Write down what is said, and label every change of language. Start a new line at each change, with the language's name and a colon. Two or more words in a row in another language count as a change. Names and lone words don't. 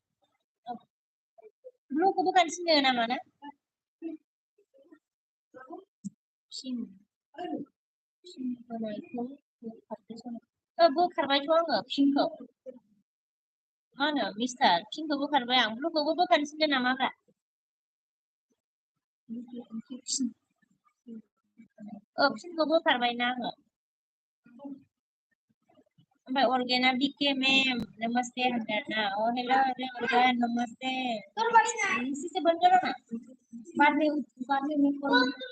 Bodo: ब्लुखौ बोखारनो थिनदों नामा ना फिन होनायखौ बोखारदो सना बोखारबायथ' आङो फिनखौ मा होनो मिस्टार फिनखौ बोखारबाय आं ब्लुखौबो बोखारनो थिनदों नामाब्रा फिनखौ बोखारबायना आङो ओमफ्राय अर्गेना बिके मैम नमस्ते होनदों ना हेलो अर्गेन
Hindi: नमस्ते इसी से बंद करो ना बाद में मैं कॉल